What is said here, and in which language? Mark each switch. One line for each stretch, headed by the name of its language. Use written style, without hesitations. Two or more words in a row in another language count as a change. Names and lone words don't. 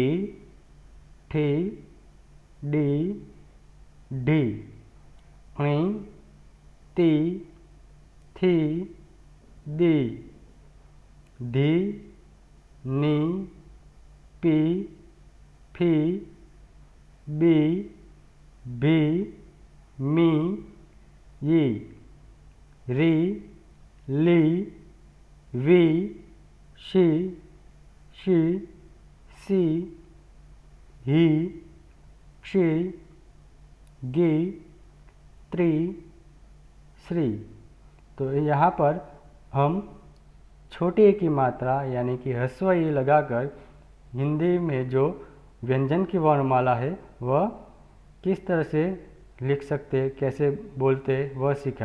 Hindi: ठी, डी, ढी, णी, ती, थी, दी, धी, नी, पी, फी, बी, भी, मी, यी, री, ली, वी, शी, शी, सी, ही, क्षी, गी, त्री, श्री। तो यहाँ पर हम छोटी ए की मात्रा यानी कि ह्रस्व ई लगाकर हिंदी में जो व्यंजन की वर्णमाला है वह किस तरह से लिख सकते, कैसे बोलते, वह सीखा।